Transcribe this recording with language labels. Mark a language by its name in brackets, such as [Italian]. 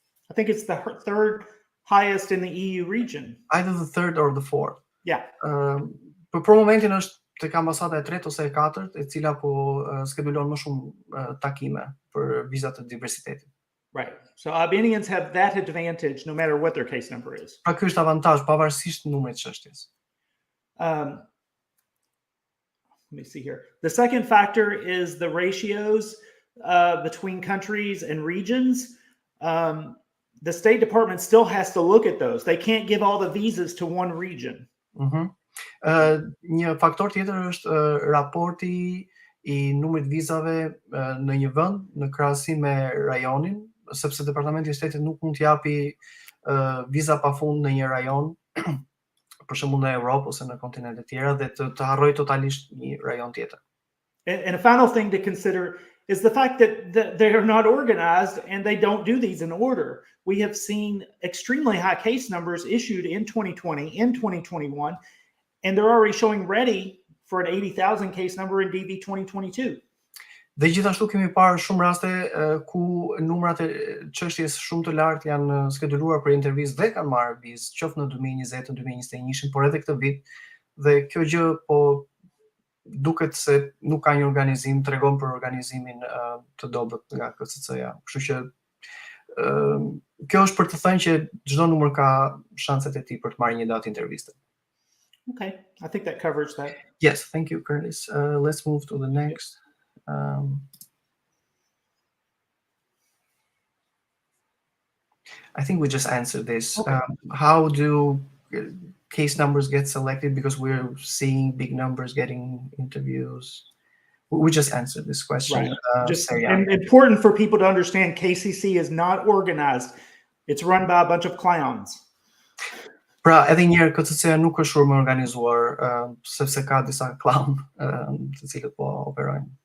[English] I think it's the third highest in the EU region. Either the third or the fourth. Yeah. [Albanian] Për momentin është tek ambasada e tretë ose e katërt, e cila po skedulon më shumë takime për vizat të diversitetit. [English] Right. So Albanians have that advantage no matter what their case number is. [Albanian] Pra ky është avantazh pavarësisht numrit të çështjes. [English] Let me see here. The second factor is the ratios between countries and regions. The State Department still has to look at those. They can't give all the visas to one region. [Albanian] Një faktor tjetër është raporti i numrit vizave në një vend në krahasim me rajonin, sepse Departamenti i Shtetit nuk mund të japi viza pafund në një rajon, për shembull në Europë ose në kontinente tjera, dhe të harrojë totalisht një rajon tjetër. [English] And a final thing to consider is the fact that they are not organized and they don't do these in order. We have seen extremely high case numbers issued in 2020, in 2021, and they're already showing ready for an 80,000 case number in DV 2022. [Albanian] Dhe gjithashtu kemi parë shumë raste ku numrat e çështjes shumë të lartë janë skeduluar për intervistë dhe kanë marrë vizë, qoftë në 2020, 2021, por edhe këtë vit. Dhe kjo gjë po duket se nuk ka një organizim, tregon për organizimin të dobët nga KCC-ja. Kështu që kjo është për të thënë që çdo numër ka shanset e tij për të marrë një datë interviste. [English] Okay, I think that covers that. Yes, thank you, Curtis. Let's move to the next. I think we just answered this. Okay. How do case numbers get selected? Because we're seeing big numbers getting interviews. We just answered this question. Right. And important for people to understand, KCC is not organized. It's run by a bunch of clowns. [Albanian] Pra, edhe një herë KCC nuk është shumë organizuar, sepse ka disa clown të cilët po operojnë.